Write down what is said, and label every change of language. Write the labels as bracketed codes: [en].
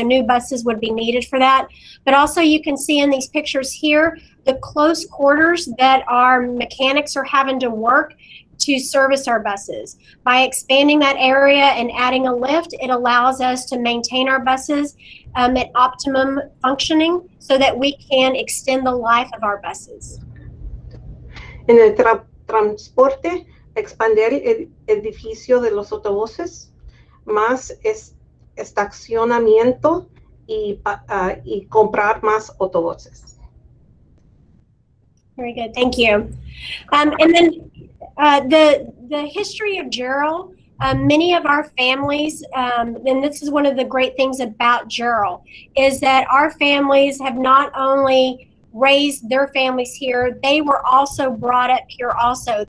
[en] So new buses would be needed for that. But also you can see in these pictures here, the close quarters that our mechanics are having to work to service our buses. By expanding that area and adding a lift, it allows us to maintain our buses at optimum functioning so that we can extend the life of our buses. [es] En el transporte, expandir el edificio de los autobuses, más estacionamiento y comprar más autobuses. [en] Very good, thank you. And then the history of Jarrell, many of our families, and this is one of the great things about Jarrell, is that our families have not only raised their families here, they were also brought up here also.